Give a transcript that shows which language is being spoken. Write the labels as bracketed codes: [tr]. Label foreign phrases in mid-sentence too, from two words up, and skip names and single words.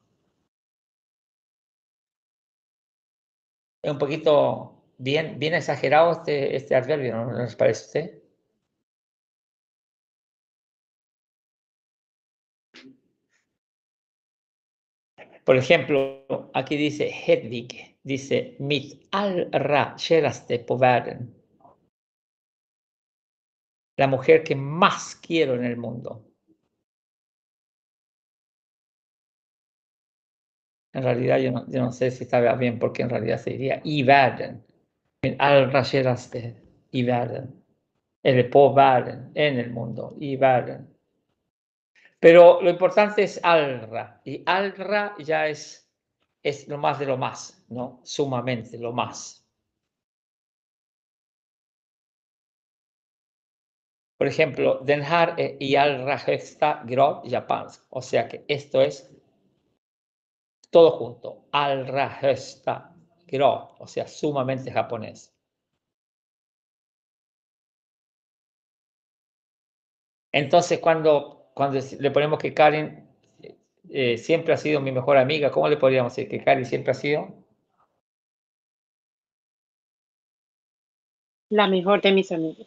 [es] Es un poquito bien exagerado este adverbio, ¿no les parece a usted? Por ejemplo, aquí dice Hedwig, dice [sv] mit allra käraste på världen. [es] La mujer que más quiero en el mundo. En realidad yo no sé si estaba bien porque en realidad se diría [sv] i världen. Min allra käraste i världen. Eller på världen, [es] en el mundo, [sv] i världen. [es] Pero lo importante es allra. Y allra ya es lo más de lo más, ¿no? Sumamente, lo más. Por ejemplo, [sv] den här är i allra högsta grad japansk. [es] O sea que esto es todo junto. [sv] Allra högsta grad, [es] o sea, sumamente japonés. Entonces, cuando le ponemos que Karen siempre ha sido mi mejor amiga, ¿cómo le podríamos decir que Karen siempre ha sido? La mejor de mis amigos.